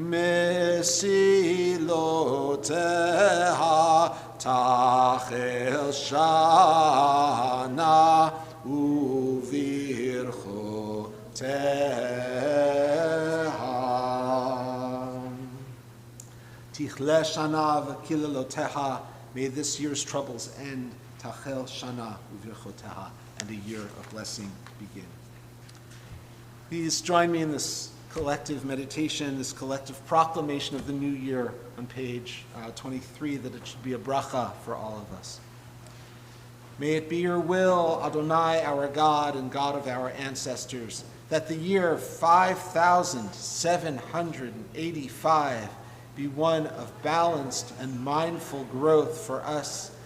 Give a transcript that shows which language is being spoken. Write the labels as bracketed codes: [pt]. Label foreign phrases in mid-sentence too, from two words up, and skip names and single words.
[he] מסילותיה תחל שנה וברכותיה תכלה שנה וקללותיה. [en] May this year's troubles end. [he] תחל שנה וברכותיה, [en] and a year of blessing begin. Please join me in this collective meditation, this collective proclamation of the new year on page 23, that it should be a bracha for all of us. May it be your will, Adonai, our God and God of our ancestors, that the year 5,785 be one of balanced and mindful growth for us